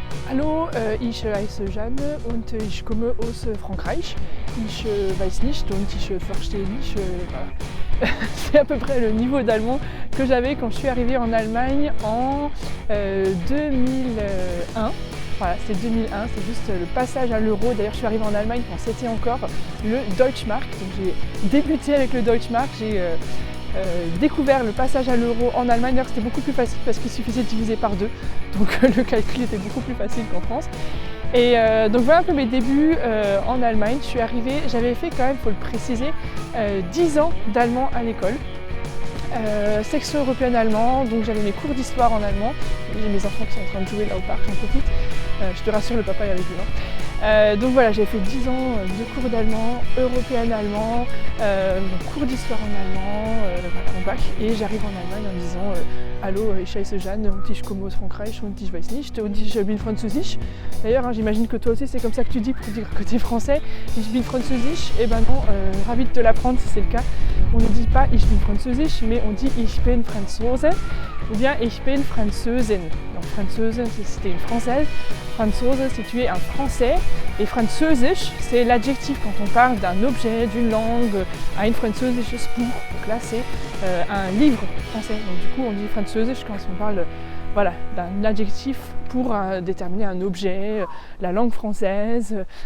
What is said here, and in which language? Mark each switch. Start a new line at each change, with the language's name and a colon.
German: Hallo, ich heiße Jeanne und ich komme aus Frankreich. Ich weiß nicht und ich verstehe nicht.
French: Voilà. C'est à peu près le niveau d'allemand que j'avais quand je suis arrivée en Allemagne en 2001. Voilà, c'est 2001, c'est juste le passage à l'euro. D'ailleurs, je suis arrivée en Allemagne quand c'était encore le Deutschmark. Donc j'ai débuté avec le Deutschmark, j'ai découvert le passage à l'euro en Allemagne. D'ailleurs, c'était beaucoup plus facile parce qu'il suffisait de diviser par 2. Donc le calcul était beaucoup plus facile qu'en France. Et donc voilà un peu mes débuts en Allemagne. Je suis arrivée, j'avais fait quand même, il faut le préciser, 10 ans d'allemand à l'école. Section européenne allemand, donc j'avais mes cours d'histoire en allemand. J'ai mes enfants qui sont en train de jouer là au parc, j'en profite. Je te rassure, le papa est avec eux. Donc voilà, j'ai fait 10 ans de cours d'allemand, européen allemand, cours d'histoire en allemand, voilà, en bac. Et j'arrive en Allemagne en disant
German: Hallo, ich heiße Jeanne und ich komme aus Frankreich und ich weiß nicht und ich bin französisch.
French: D'ailleurs, hein, j'imagine que toi aussi c'est comme ça que tu dis pour dire que tu es français.
German: Ich bin französisch.
French: Et ben non, ravi de te l'apprendre si c'est le cas. On ne dit pas
German: ich bin französisch,
French: mais on dit
German: ich bin Franzose
French: ou bien
German: ich bin Französin.
French: Donc Französin, c'était une française. Franzose, si tu es un français. Et französisch, c'est l'adjectif quand on parle d'un objet, d'une langue,
German: ein französisches Buch.
French: Donc là, c'est un livre français. Donc du coup, on dit französisch quand on parle voilà, d'un adjectif pour déterminer un objet, la langue française.